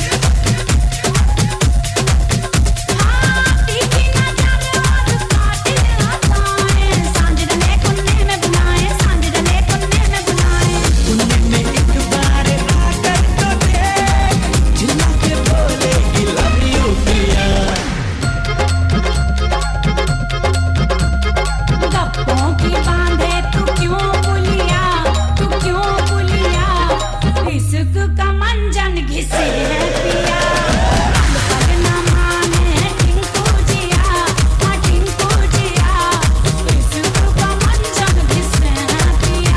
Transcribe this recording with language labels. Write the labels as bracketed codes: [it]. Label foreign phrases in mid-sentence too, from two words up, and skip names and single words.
[hi] तीखी नजर और कातिल अदाएं सांझ डले कुन्ने में बुलाएं सांझ डले कुन्ने में बुलाएं कुन्ने में एक बार आकर तो देख चिल्ला के बोले [en] I love you [hi] पिया गप्पों की बांधे तू क्यों पुलिया इश्क का मंजन घिसे है पिया पल पल ना माने है टिंकू जिया हाँ टिंकू जिया इश्क का मंजन घिसे है पिया